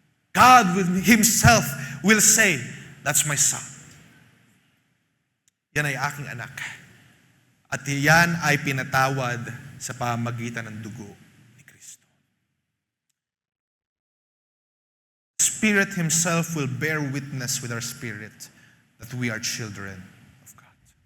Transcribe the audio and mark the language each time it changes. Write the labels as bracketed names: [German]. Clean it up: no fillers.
[English] God Himself will say, that's my son. [Filipino] Yan ay aking anak. At yan ay pinatawad sa pamamagitan ng dugo ni Kristo. [English] Spirit Himself will bear witness with our spirit that we are children of God.